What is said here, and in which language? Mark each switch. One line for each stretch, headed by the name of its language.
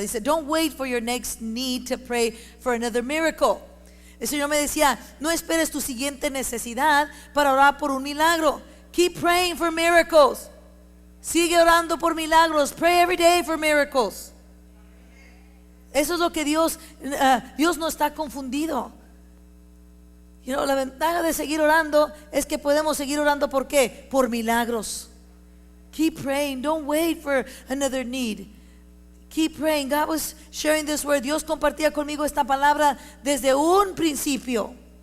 Spanish: Dice,
English: don't wait for your next need to pray for another miracle.
Spanish: El Señor me decía, no esperes tu siguiente necesidad para orar por un milagro.
English: Keep praying for miracles.
Spanish: Sigue orando por milagros.
English: Pray every day for miracles.
Spanish: Eso es lo que Dios no está confundido. La ventaja de seguir orando es que podemos seguir orando. ¿Por qué? Por milagros.
English: Keep praying. Don't wait for another need. Keep praying. God was sharing this word.
Spanish: Dios compartía conmigo esta palabra desde un principio.